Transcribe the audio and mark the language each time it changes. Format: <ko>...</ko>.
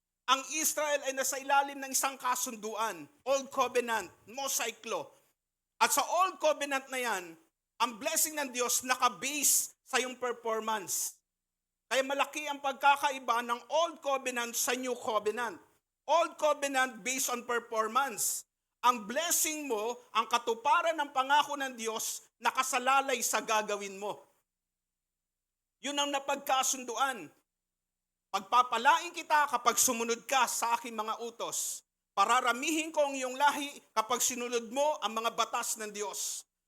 <tl>Ang Israel ay nasa ilalim ng isang kasunduan, Old Covenant, Mosaic Law. At sa Old Covenant na yan, ang blessing ng Diyos naka-base sa iyong performance. Kaya malaki ang pagkakaiba ng Old Covenant sa New Covenant.</tl> <en>Old Covenant based on performance.</en> <tl>Ang blessing mo, ang katuparan ng pangako ng Diyos, nakasalalay sa gagawin mo. Yun ang napagkasunduan. Pagpapalain kita kapag sumunod ka sa aking mga utos. Pararamihin ko ang iyong lahi kapag sinunod mo ang mga batas ng Diyos.</tl>